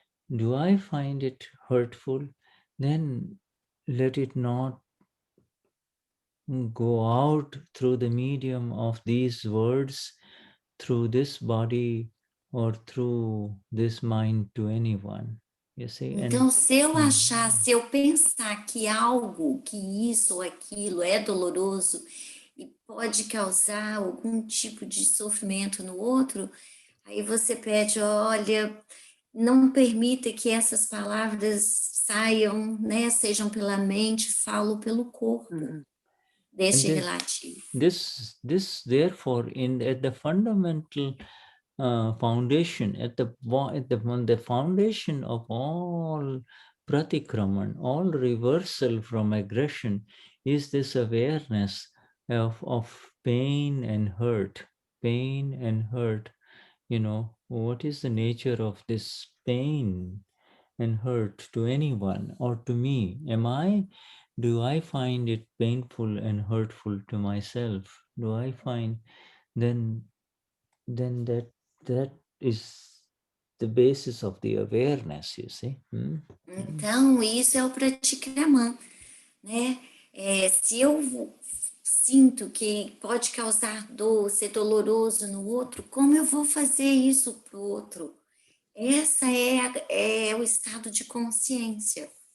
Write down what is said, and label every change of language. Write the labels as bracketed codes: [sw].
[en] Do I find it hurtful? Then let it not go out through the medium of these words, through this body, or through this mind to anyone. You see? [pt] Então, se eu achar, se eu pensar que algo, que isso ou aquilo é doloroso e pode causar algum tipo de sofrimento no outro, aí você pede, olha, não permita que essas palavras saiam, né, sejam pela mente, falo pelo corpo. Deste relativo. [en] This therefore, at the fundamental foundation, at the foundation of all pratikraman, all reversal from aggression, is this awareness of pain and hurt. Pain and hurt. You know, what is the nature of this pain and hurt to anyone or to me? Do I find it painful and hurtful to myself? Do I find, then that is the basis of the awareness, you see. [pt] Então, isso é o pratikraman, né? Se eu sinto que pode causar dor, ser doloroso no outro, como eu vou fazer isso para o outro? Essa é o estado de consciência.